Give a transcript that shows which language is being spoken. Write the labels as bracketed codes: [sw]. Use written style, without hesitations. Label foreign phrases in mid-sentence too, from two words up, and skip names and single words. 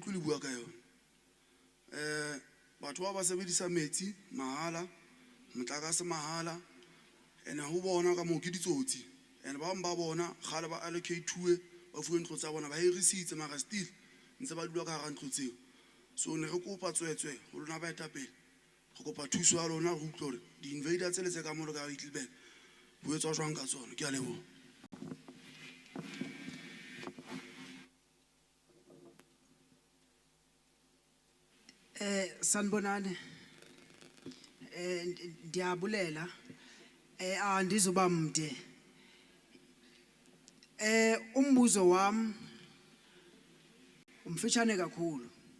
[st] utlwe le bua ka yona batho ba sebedisa metsi mahala motlakase mahala ene ho bona ka mo ke ditsotsi ene ba mba bona gale ba allocate ba fuwe ntlo tsa bona ba hirisitse mara still ntse ba dula ka ga ntlo tseo so ne re kopa tswetswe ho lona ba etapele go kopa thuso ya lona go utlwa hore di invader tse le tse ka mo ka Hitleback ho etswa jwang ka tsona ke a leboha [xh] sanibonani ndiyabulela andizoba mde umbuzo wami umfitshane kakhulu